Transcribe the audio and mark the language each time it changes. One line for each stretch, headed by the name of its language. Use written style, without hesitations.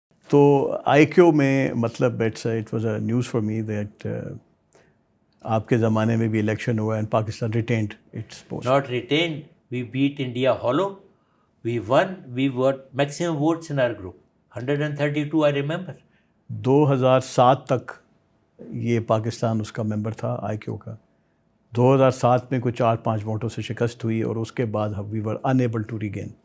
Urdu: تو آئی کیو میں مطلب
English: it was a news for me that
Urdu: آپ کے زمانے میں بھی الیکشن ہوا
English: And Pakistan retained its post. Not retained, we beat India hollow. We won, we got maximum votes in our group. 132, I remember.
Urdu: 2007 تک یہ پاکستان اس کا ممبر تھا آئی کیو کا. 2007 میں کوئی 4-5 ووٹوں سے شکست ہوئی اور اس کے بعد
English: We were enable to regain.